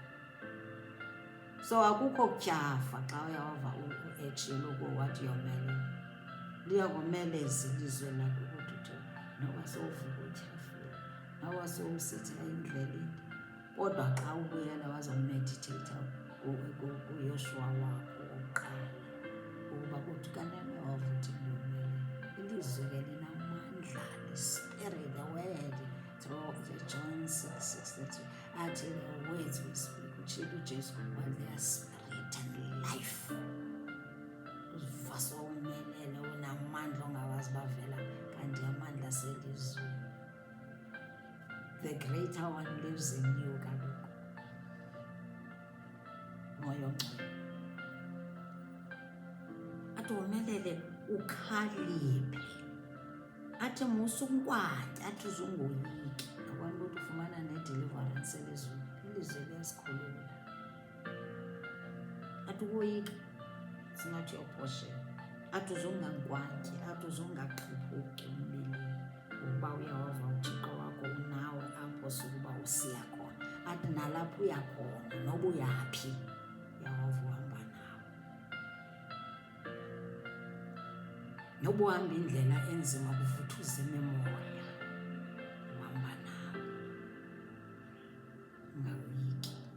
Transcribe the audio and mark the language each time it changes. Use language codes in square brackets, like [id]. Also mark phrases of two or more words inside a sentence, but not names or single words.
[xh] So akukho kutyhafa xa uyawava ejelo kuwo wathi yomelele, liyakomeleza ilizwe lakho ukuthi uthi noba sowuvuka utyhafile, noba sowusitha endleleni, kodwa xa ubuyela wazomeditate kuYoshua wakho wokuqala ukuba kuthi kanene wava uthi ndiyomelele. Ilizwi ke linamandla, [en] the word through the John 6:63, athi the words we speak, [xh] utshilo uJesu, [en] while they are spirit and life. [xh] Uziva sowumelele, unamandla ongawazi bavela, kanti amandla selizweni. [en] The greater one lives in you kaloku, [xh] Moya Ongcwele. Athi womelele ukhaliphe, athi musukwatya, athi uzungoyiki. Abantu ukuthi ufumana ne-deliverance elizweni, ilizwe liyasikhulula. Athi ukoyika, [en] it's not your portion. [xh] Athi uzungankwatyi, athi uzungaxhiphuki umbilini, ukuba uyawava uThixo wakho unawe apho sukuba usiya khona. Athi nalapho uya khona, noba uyaphi, uyawava uhamba nawe. Noba uhamba indlela enzima kuvuthuza imimoya, uhamba nawe, ungayoyiki.